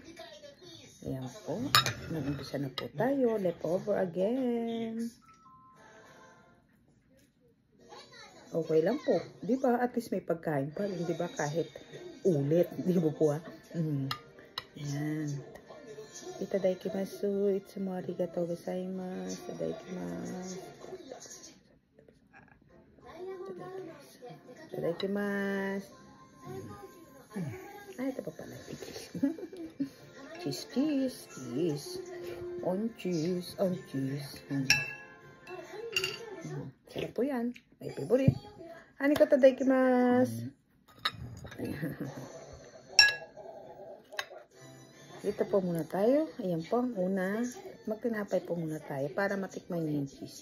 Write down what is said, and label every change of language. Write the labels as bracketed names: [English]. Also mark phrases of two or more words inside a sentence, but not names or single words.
[Filipino] Ayan po. Nag-umpisa na po tayo. [English] Leftover again. [Filipino] Okay lang po. Diba? [English] At least [Filipino] may pagkain pa rin. Diba? Kahit ulit. Diba po Ayan. [Japanese] いただきます。いつもありがとうございます. いただきます。いただきます. [Filipino] Ay, ito pa pala. [English] Cheese, cheese, cheese. On cheese, on cheese. [Filipino] Sarap po yan. May favorite. Aniko tadaikimasu. Dito po muna tayo. Ayan po ang una. Magtinapay po muna tayo para matikman yung cheese.